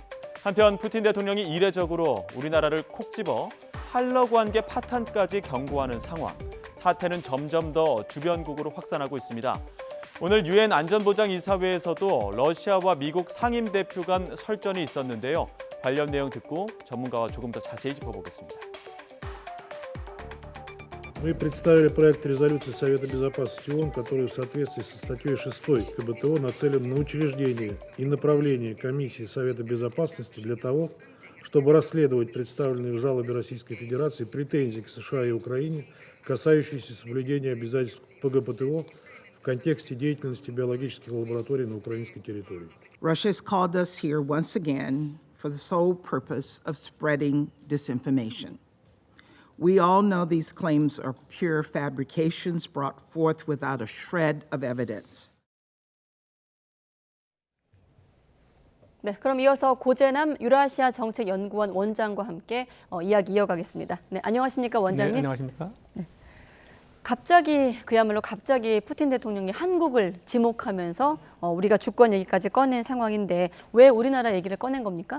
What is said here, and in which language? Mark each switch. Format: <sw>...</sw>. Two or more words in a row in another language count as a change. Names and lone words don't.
<ko>한편 푸틴 대통령이 이례적으로 우리나라를 콕 집어 하려고 한 게 파탄까지 경고하는 상황. 사태는 점점 더 주변국으로 확산하고 있습니다. 오늘 유엔 안전보장이사회에서도 러시아와 미국 상임대표 간 설전이 있었는데요. 관련 내용 듣고 전문가와 조금 더 자세히 짚어보겠습니다.</ko> <ru>Мы представили проект резолюции Совета Безопасности ООН, который в соответствии со статьей 6 КБТО нацелен на учреждение и направление Комиссии Совета Безопасности для того, чтобы расследовать представленные в жалобе Российской Федерации претензии к США и Украине, касающиеся соблюдения обязательств ПГПТО в контексте деятельности биологических лабораторий на украинской территории.</ru> <en>Russia has called us here once again for the sole purpose of spreading disinformation. We all know these claims are pure fabrications brought forth without a shred of evidence.</en> <ko>네, 그럼 이어서 고재남 유라시아 정책연구원 원장과 함께 이야기 이어가겠습니다. 네, 안녕하십니까 원장님? 네, 안녕하십니까? 네. 그야말로 갑자기 푸틴 대통령이 한국을 지목하면서 우리가 주권 얘기까지 꺼낸 상황인데 왜 우리나라 얘기를 꺼낸 겁니까?</ko>